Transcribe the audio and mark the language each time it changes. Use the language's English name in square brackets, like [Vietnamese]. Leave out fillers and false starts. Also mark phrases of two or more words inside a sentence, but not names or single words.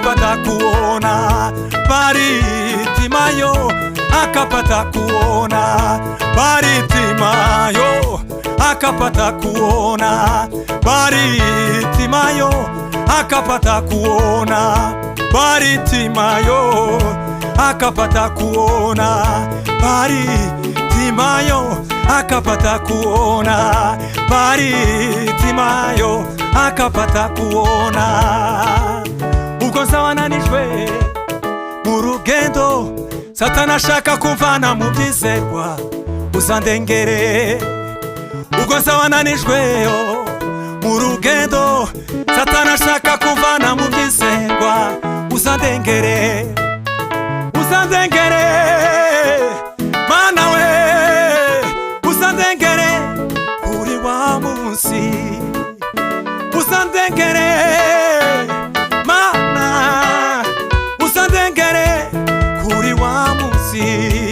[Swahili] akapata kuona Baritimayo, akapata kuona Baritimayo, akapata kuona Baritimayo, akapata kuona Baritimayo, akapata kuona Baritimayo, akapata kuona Baritimayo, akapata kuona. [Rundi] Uko zawananijwe mu rugendo, Satani ashaka kumvana mu byizerwa, uzandengere. Uko zawananijweyo mu rugendo, Satani ashaka kumvana mu byizerwa, uzandengere, uzandengere mana we, uzandengere kuri wa munsi, uzandengere mana, uzandengere kuri wa munsi.